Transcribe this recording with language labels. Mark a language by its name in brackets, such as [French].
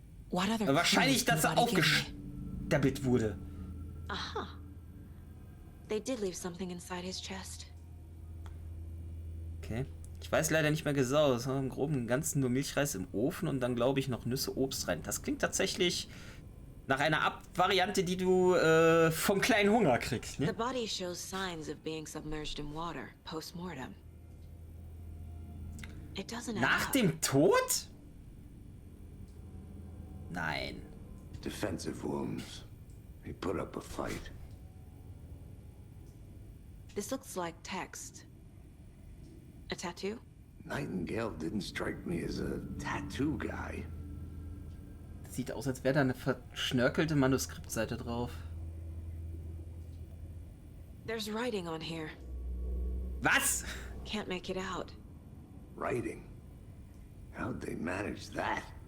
[German] Wahrscheinlich, dass er aufgestapelt wurde. Aha. [English] They did leave something inside his chest. Okay. [German] Ich weiß leider nicht mehr genau. Es war im Groben und Ganzen nur Milchreis im Ofen und dann, glaube ich, noch Nüsse, Obst rein. Das klingt tatsächlich nach einer Variante, die du vom kleinen Hunger kriegst. Ne? [English] The body shows signs of being submerged in water post-mortem. It doesn't [German] Nach dem Tod? Nein. [English] Defensive wounds. He put up a fight. This looks like text. A tattoo? Nightingale didn't strike me as a tattoo guy. [German] Sieht aus, als wäre da eine verschnörkelte Manuskriptseite drauf. [English] There's writing on here. [German] Was? [English] Can't make it out. Writing? How'd they manage that?